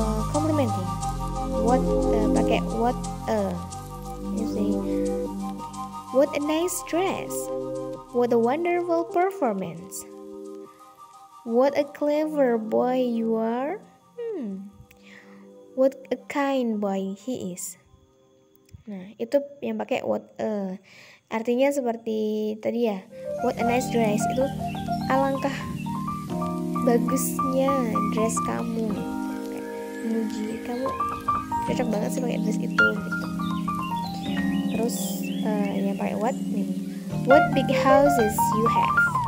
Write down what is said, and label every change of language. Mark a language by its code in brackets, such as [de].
[en] Complimenting, what [id] pakai [en] what you say, what a nice dress, what a wonderful performance, what a clever boy you are. What a kind boy he is. [id] Nah, itu yang pakai what a. Artinya seperti tadi ya, [en] what a nice dress, [id] itu alangkah bagusnya dress kamu. Kayak memuji kamu cocok banget sih pakai dress itu gitu. Terus yang pakai what nih. [en] What big houses you have.